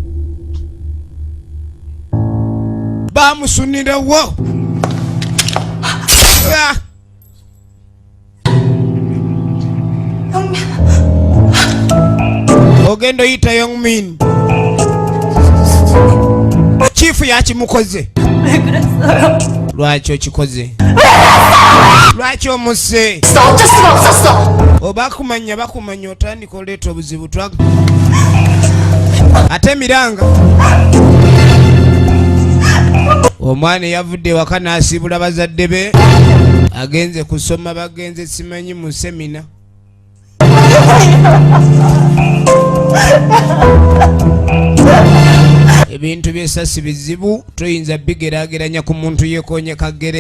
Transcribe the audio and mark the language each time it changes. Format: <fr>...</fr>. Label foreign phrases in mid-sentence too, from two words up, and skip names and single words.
<lg>Ogendo yita Youngmin. Chifu yakimukoze. Lwaki okikoze? Lwaki omuse?</lg> <ko>어쩔 수가 없었어.</ko> <lg>Bakumanya otandika oleeta obuzibu twaga. Ate Miranga. Omwana yavudde waka n'asiibula bazadde be. Agenze kusoma bagenze simanyi mu semina. Ebintu by'esasi bizibu toyinza bigeraageranya ku muntu yeekonye kagere.</lg>